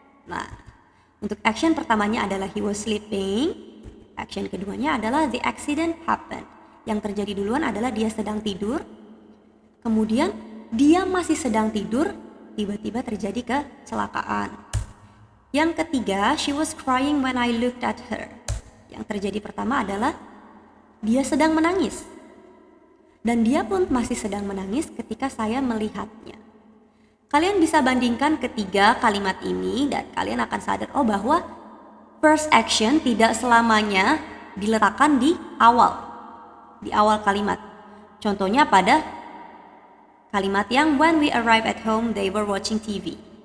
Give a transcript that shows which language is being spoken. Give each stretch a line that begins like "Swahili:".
English: Nah, untuk action pertamanya adalah he was sleeping, action keduanya adalah the accident happened.
Indonesian: Yang terjadi duluan adalah dia sedang tidur, kemudian dia masih sedang tidur, tiba-tiba terjadi kecelakaan.
English: Yang ketiga, she was crying when I looked at her.
Indonesian: Yang terjadi pertama adalah dia sedang menangis, dan dia pun masih sedang menangis ketika saya melihatnya. Kalian bisa bandingkan ketiga kalimat ini dan kalian akan sadar bahwa first action tidak selamanya diletakkan di awal kalimat.
English: Contohnya pada kalimat yang when we arrived at home they were watching TV.